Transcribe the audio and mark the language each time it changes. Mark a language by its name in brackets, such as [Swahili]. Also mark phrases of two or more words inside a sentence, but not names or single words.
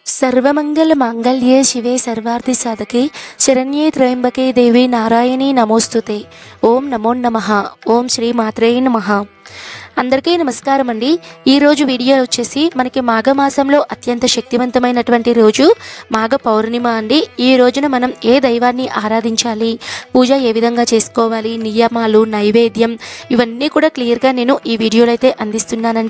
[Sanskrit] सर्वमंगल मांगल्ये शिवे सर्वार्थ साधके शरण्ये त्र्यंबके देवी नारायणी नमोस्तुते। ओम नमो नमः। ओम श्री मात्रे नमः। [Telugu] అందరికీ నమస్కారం అండి। ఈ రోజు వీడియో వచ్చేసి మనకి మాఘమాసంలో అత్యంత శక్తివంతమైనటువంటి రోజు మాఘ పౌర్ణిమ అండి। ఈ రోజున మనం ఏ దైవాన్ని ఆరాధించాలి, పూజ ఏ విధంగా చేసుకోవాలి, నియమాలు, నైవేద్యం ఇవన్నీ కూడా క్లియర్గా నేను ఈ వీడియోలో అయితే అందిస్తున్నానండి।